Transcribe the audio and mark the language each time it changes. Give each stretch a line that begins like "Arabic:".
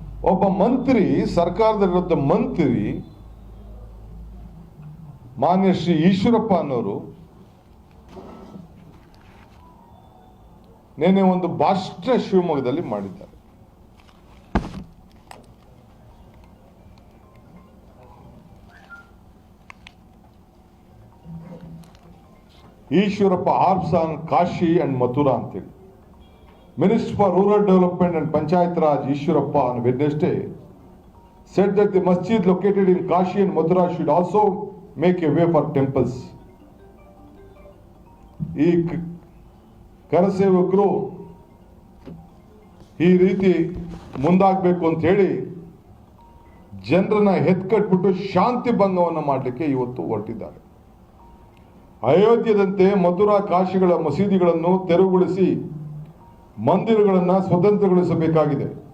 Kannada: ಒಬ್ಬ ಮಂತ್ರಿ, ಸರ್ಕಾರದಲ್ಲಿರೋ ಮಂತ್ರಿ ಮಾನ್ಯ ಶ್ರೀ ಈಶ್ವರಪ್ಪ ಅನ್ನೋರು ನೆನ್ನೆ ಒಂದು ಭಾಷಣ ಶಿವಮೊಗ್ಗದಲ್ಲಿ ಮಾಡಿದ್ದಾರೆ.
English: Ishwarappa harps on Kashi and Mathura ಅಂತೇಳಿ. Minister for Rural Development and Panchayat Raj Ishwarappa on Wednesday said that the masjid located in Kashi and Mathura should also make a way for temples.
Kannada: ಈ ಕರಸೇವಕರು ಈ ರೀತಿ ಮುಂದಾಗಬೇಕು ಅಂತ ಹೇಳಿ ಜನರನ್ನ ಎತ್ಕಟ್ಬಿಟ್ಟು ಶಾಂತಿ ಭಂಗವನ್ನು ಮಾಡಲಿಕ್ಕೆ ಇವತ್ತು ಹೊರಟಿದ್ದಾರೆ. ಅಯೋಧ್ಯದಂತೆ ಮಥುರಾ ಕಾಶಿಗಳ ಮಸೀದಿಗಳನ್ನು ತೆರವುಗೊಳಿಸಿ ಮಂದಿರಗಳನ್ನು ಸ್ವತಂತ್ರಗೊಳಿಸಬೇಕಾಗಿದೆ.